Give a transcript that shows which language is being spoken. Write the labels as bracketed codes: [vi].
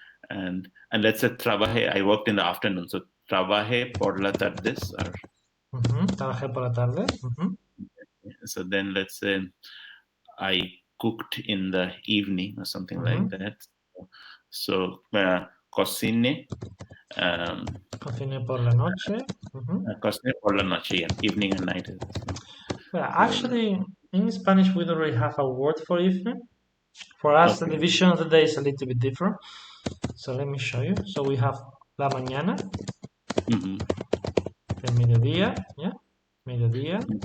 [en] And let's say trabajé, I worked in the afternoon. [es] So trabajé por la tardes, or... Trabajé por la tarde. [en] So then let's say I cooked in the evening or something like that. [es] So cociné. Cociné por la noche. Cociné por la noche, yeah. [en] Evening and night. Well, actually, in Spanish, we don't really have a word for evening. For us, the division of the day is a little bit different. So let me show you. So we have [es] la mañana, el mediodía, yeah, mediodía,